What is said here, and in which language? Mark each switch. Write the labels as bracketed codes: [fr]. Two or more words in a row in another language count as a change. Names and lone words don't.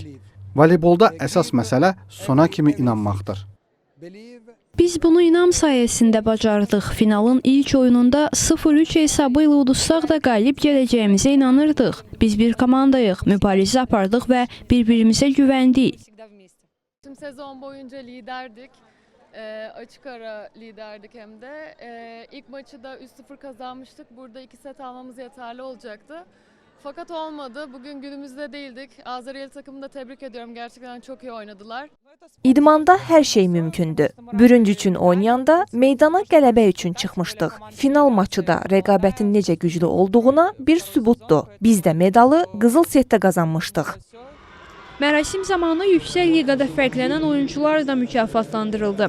[az] Voleybolda əsas məsələ sona kimi inanmaqdır. Biz bunu inam sayəsində bacardıq. Finalın ilk oyununda 0-3 hesabı ilə uduzsaq da qalib gələcəyimizə inanırdıq. Biz bir komandayıq, mübarizə apardıq və bir-birimizə güvəndik. [tr] Tüm sezon boyunca liderdik. Açık ara liderdik hem de. İlk maçı da 3-0 kazanmıştık. Burada 2 set almamız yeterli olacaktı. Fakat olmadı. Bugün günümüzde değildik. Azerbaycan takımını da tebrik ediyorum. Gerçekten çok iyi oynadılar. [az] İdmanda hər şey mümkündür. Bürünc üçün oynayanda meydana qələbə üçün çıxmışdıq. Final maçı da rəqabətin necə güclü olduğuna bir sübutdur. Biz də medalı qızıl setdə qazanmışdıq. Mərasim zamanı yüksək liqada fərqlənən oyuncular da mükafatlandırıldı.